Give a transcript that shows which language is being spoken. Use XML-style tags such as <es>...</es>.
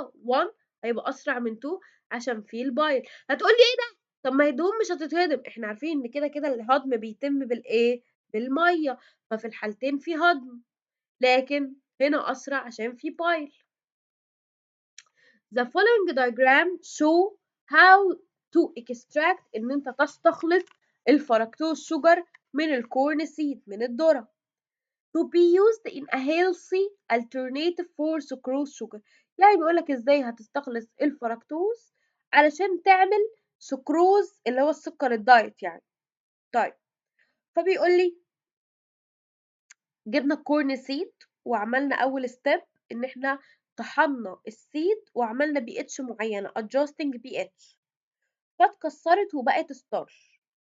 <ar>1 هيبقى اسرع من 2 عشان فيه البايل. هتقولي ايه ده؟ طب ما هدوم مش هتتهضم، احنا عارفين ان كده كده الهضم بيتم بالايه؟ بالميه، ففي الحالتين في هضم، لكن هنا اسرع عشان في بايل.</ar> <en>The following diagram show how to extract</en> <ar>ان انت تستخلص الفركتوز شوجر من الكورن سيد، من الذرة.</ar> <en>to be used in a healthy alternative for sucrose sugar.</en> <ar>يعني بيقولك ازاي هتستخلص الفركتوز علشان تعمل سكروز اللي هو السكر الدايت يعني. طيب فبيقولي جبنا الكورن سيد وعملنا اول ستيب ان احنا طحنا السيد وعملنا بي اتش معينه adjusting بي اتش، فاتكسرت وبقت ستارش.</ar>